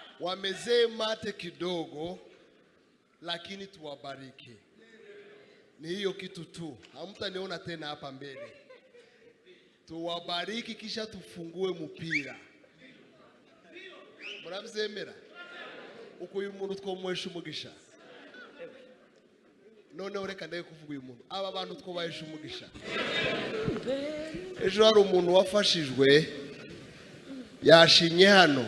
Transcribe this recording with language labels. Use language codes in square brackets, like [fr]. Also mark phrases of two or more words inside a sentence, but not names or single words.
[sw] wamezee mate kidogo, lakini tuwabariki. Ni hiyo kitu tu, hamtaniona tena hapa mbele. Tuwabariki kisha tufungue mpira. [rn] Murabyemera? Uko uyu muntu twomwesha umugisha. None ureka ndaye kuvuga uyu muntu. Aba bantu twobayesha umugisha. Ejo hari umuntu wafashijwe yashimye hano.